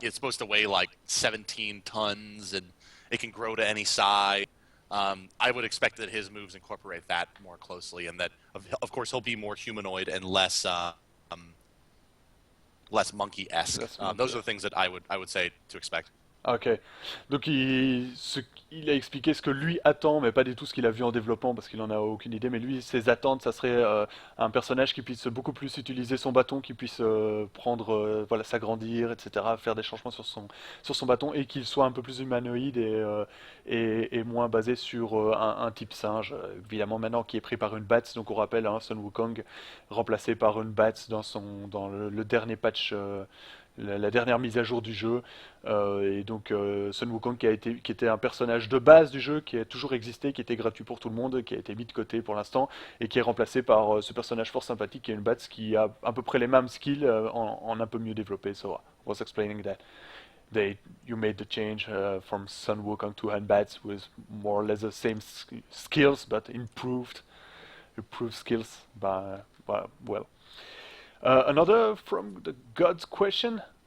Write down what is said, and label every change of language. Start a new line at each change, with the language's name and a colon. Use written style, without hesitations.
English: It's supposed to weigh like 17 tons, and it can grow to any size. I would expect that his moves incorporate that more closely, and that, of course, he'll be more humanoid and less monkey-esque. Those are the things that I would say to expect. Ok.
French: Donc il a expliqué ce que lui attend, mais pas du tout ce qu'il a vu en développement parce qu'il en a aucune idée. Mais lui, ses attentes, ça serait un personnage qui puisse beaucoup plus utiliser son bâton, qui puisse prendre, voilà, s'agrandir, etc., faire des changements sur son bâton et qu'il soit un peu plus humanoïde et moins basé sur un type singe. Évidemment, maintenant qui est pris par une Bats, donc on rappelle, hein, Sun Wukong remplacé par une Bats dans le dernier patch. La dernière mise à jour du jeu. Et donc Sun Wukong qui était un personnage de base du jeu, qui a toujours existé, qui était gratuit pour tout le monde, qui a été mis de côté pour l'instant, et qui est remplacé par ce personnage fort sympathique qui est une Bats qui a à peu près les mêmes skills en un peu mieux développé.
English: So I was explaining that you made the change from Sun Wukong to Han Bats with more or less the same skills but improved skills. Well. Another from the gods question.